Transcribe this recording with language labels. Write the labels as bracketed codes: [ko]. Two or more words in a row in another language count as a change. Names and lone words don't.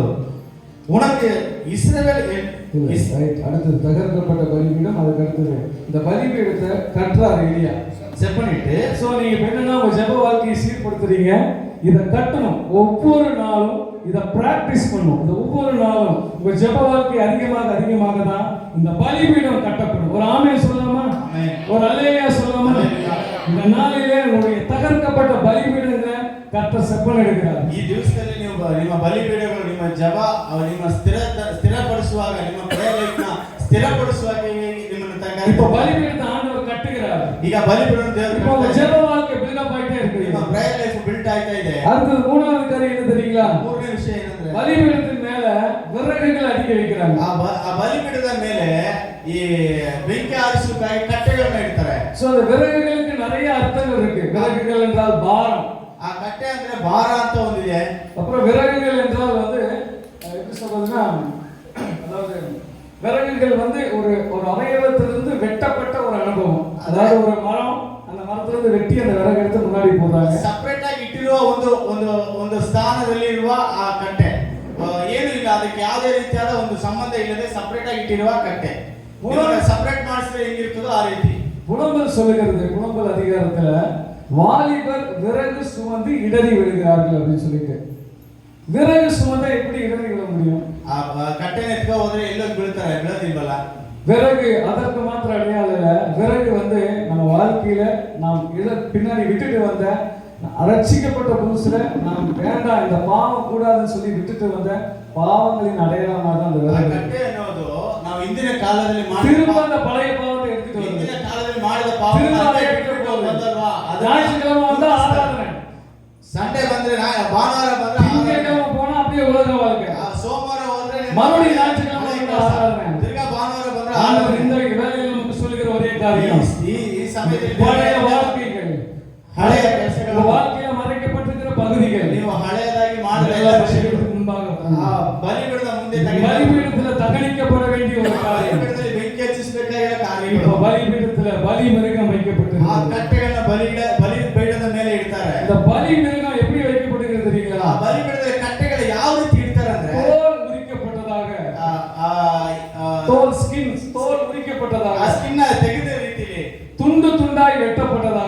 [ta] உனக்கு இஸ்ரவேல் அடுத்தது தகர்க்கப்பட்ட பலிபீடம், அதுக்கு அடுத்தது இந்த பலிபீடத்தை கட்டுறார் எலியா. செட் பண்ணிட்டு, சோ நீங்க என்னன்னா உங்க ஜெப வாழ்க்கையை சீர்படுத்துறீங்க. இதை கட்டணும். ஒவ்வொரு நாளும் இதை பிராக்டிஸ் பண்ணணும். இந்த ஒவ்வொரு நாளும் உங்க ஜெப வாழ்க்கை அதிகமாக தான் இந்த பலிபீடம் கட்டப்படும். ஒரு ஆமென் சொல்லலாமா? ஒரு அல்லேலூயா சொல்லலாமா? இந்த நாளிலே உங்களுடைய தகர்க்கப்பட்ட பலிபீடங்களை கர்த்தர் செப்பன் எடுக்கிறார். [kn] ಈ ದಿವಸದಲ್ಲಿ ನೀವು ನಿಮ್ಮ ಬಲಿಪೀಠಗಳು, ನಿಮ್ಮ ಜಪ, ನಿಮ್ಮ ಸ್ಥಿರಪಡಿಸುವಾಗ, ನಿಮ್ಮ [en] prayer life [kn] ನ ಸ್ಥಿರಪಡಿಸುವಾಗ ನಿಮ್ಮನ್ನು [ta] இப்போ பலிபீடத்தை ஆண்டவர் கட்டுகிறார். [kn] ಈಗ ಬಲಿಪೀಠ [ta] இப்போ உங்க [kn] ದೇವರು [ta] ஜெப வாழ்க்கை பில்டப் ஆயிட்டே இருக்கு. [kn] ನಿಮ್ಮ [en] prayer life built [kn] ಆಗ್ತಾ ಇದೆ. [ta] அடுத்தது மூணாவது காரியம் என்ன தெரியுங்களா? [kn] ಮೂರನೇ ವಿಷಯ ಏನಂದ್ರೆ, [ta] பலிபீடத்தின் மேல விறகுகள் அடிக்க வைக்கிறாங்க. [kn] ಆ ಬಲಿಪೀಠದ ಮೇಲೆ ಈ ಬೆಂಕಿ ಆರಿಸುವುದಕ್ಕಾಗಿ ಕಟ್ಟೆಗಳನ್ನ ಇಡ್ತಾರೆ. [ta] சோ அந்த விறகுகளுக்கு நிறைய அர்த்தங்கள் இருக்கு. விறகுகள் என்றால் பாரம். [kn] ಆ ಕಟ್ಟೆ ಅಂದ್ರೆ ಭಾರ ಅಂತ ಒಂದಿದೆ. [ta] அப்புறம் விறகுகள் என்றால் வந்து எப்படி சொல்றதுன்னா, அதாவது விறகுகள் வந்து ஒரு அவயவத்திலிருந்து வெட்டப்பட்ட ஒரு அனுபவம். அதாவது ஒரு மரம், அந்த மரத்திலிருந்து வெட்டி அந்த விறகு எடுத்து முன்னாடி போடுறாங்க. [kn] ಸಪರೇಟ್ ಆಗಿ ಇಟ್ಟಿರುವ ಒಂದು ಸ್ಥಾನದಲ್ಲಿ ಇರುವ ಆ ಕಟ್ಟೆ ಏನು ಇಲ್ಲ, ಅದಕ್ಕೆ ಯಾವುದೇ ರೀತಿಯಾದ ಒಂದು ಸಂಬಂಧ ಇಲ್ಲದೆ ಸಪರೇಟ್ ಆಗಿ ಇಟ್ಟಿರುವ ಕಟ್ಟೆ. ಸಪರೇಟ್ ಮಾಡಿಸಿದ್ರೆ ಹೆಂಗಿರ್ತದೋ ಆ ರೀತಿ. [ta] புலம்பல் சொல்லுகிறது, புலம்பல் அதிகாரத்துல வாலிபர் விறகு சுமந்து இடறி விழுகிறார்கள் அப்படின்னு சொல்லிட்டு. விறகு சுமந்தா எப்படி இடறி விழ முடியும்? [kn] ಆ ಕಟ್ಟೆನ ಎತ್ಕೊ ಹೋದ್ರೆ ಎಲ್ಲೋ ಬೀಳ್ತಾರೆ, ಬೀಳೋದಿಲ್ವಲ್ಲ. [ta] விறகு அதற்கு மாத்திரம் அடையாளம் இல்ல. விறகு வந்து நம்ம வாழ்க்கையில நாம் பின்னாடி விட்டுட்டு வந்த ரட்சிக்கப்பட்ட புதுசுல நாம் வேண்டாம் இந்த பாவம் கூடாதுன்னு சொல்லி விட்டுட்டு வந்த பாவங்களின் அடையாளமாக தான் அந்த [kn] ಆ [ta] விறகு. [kn] ಕಟ್ಟೆ ಅನ್ನೋದು ನಾವು ಹಿಂದಿನ ಕಾಲದಲ್ಲಿ [ta] திரும்ப [kn] ಮಾಡಿದ [ta] அந்த பழைய பாவத்தை எடுத்துட்டு [kn] ಹಿಂದಿನ [ta] வந்து [kn] ಕಾಲದಲ್ಲಿ ಮಾಡಿದ [ta] திரும்ப அதை [kn] ಪಾಪ [ta] எடுத்துட்டு போகுது. [kn] ಬಂದಲ್ವಾ, [ta] ஞாயிற்றுக்கிழமை வந்தா ஆராதனை, [kn] ಸಂಡೇ ಬಂದ್ರೆ ಭಾನುವಾರ ಬಂದ್ರೆ [ta] திங்கட்கிழமை போனா அப்படியே உலக வாழ்க்கை, [kn] ಸೋಮವಾರ ಹೋದ್ರೆ [ta] மறுபடியும் ஞாயிற்றுக்கிழமை வந்து ஆராதனை. [kn] ತಿರ್ಗಾ ಭಾನುವಾರ ಬಂದ್ರೆ [ta] ஆண்டவர் இந்த வேலையில் நமக்கு சொல்லுகிற ஒரே காரியம், [kn] ಈ ಸಮಯದಲ್ಲಿ [ta] பழைய வாழ்க்கைகள், [kn] ಹಳೆಯ [ta] உங்க [kn] ಕೆಲಸಗಳು, [ta] வாழ்க்கையில மறைக்கப்பட்டிருக்கிற பகுதிகள் [kn] ನೀವು ಹಳೆಯದಾಗಿ ಮಾಡಿದ ಎಲ್ಲ [ta] எல்லாம் [kn] ವಿಷಯಗಳು [ta] பலிபீடத்துக்கு முன்பாக [kn] ಆ ಬಲಿಪೀಠದ ಮುಂದೆ [ta] பலிபீடத்துல தகனிக்கப்பட வேண்டிய ஒரு காரியம். [kn] ಬಲಿಪೀಠದಲ್ಲಿ ಬೆಂಕಿ ಹಚ್ಚಿಸಬೇಕಾಗಿರೋ [ta] இப்ப [kn] ಕಾರ್ಯಗಳು. [ta] பலிபீடத்துல பலி மிருகம் [kn] ಆ [ta] வைக்கப்பட்டிருக்கு. [kn] ಕಟ್ಟೆಗಳನ್ನ ಬಲಿಪೀಠದ ಮೇಲೆ ಇಡ್ತಾರೆ. [ta] இந்த பலி மிருகம் எப்படி வைக்கப்படுகிறது [kn] ಆ [ta] தெரியுங்களா? [kn] ಬಲಿಪೀಠದ ಕಟ್ಟೆಗಳು ಯಾವ ರೀತಿ ಇಡ್ತಾರೆ ಅಂದ್ರೆ, [ta] தோல் உரிக்கப்பட்டதாக, தோல் ஸ்கின், தோல் [kn] ಆ [ta] உரிக்கப்பட்டதாக, [kn] ಸ್ಕಿನ್ ತೆಗೆದ ರೀತಿಯಲ್ಲಿ, [ta] துண்டு துண்டாய் வெட்டப்பட்டதாக